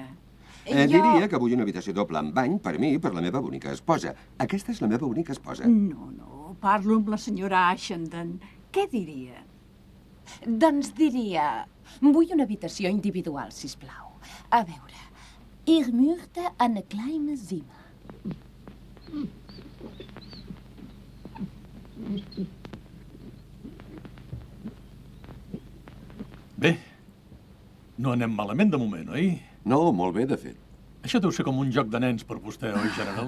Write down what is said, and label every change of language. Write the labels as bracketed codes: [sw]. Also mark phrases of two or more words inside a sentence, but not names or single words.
[ca] Diria que vull una habitació doble amb bany per mi i per la meva bonica esposa. Aquesta és la meva única esposa. No, parlo amb la senyora Ashenden. Què diria? Doncs diria... Vull una habitació individual, sisplau. A veure... [de] Ich möchte eine kleine Zimmer. [ca] Bé, no anem malament de moment, oi? No, molt bé, de fet. Això deu ser com un joc de nens per vostè, oi, general?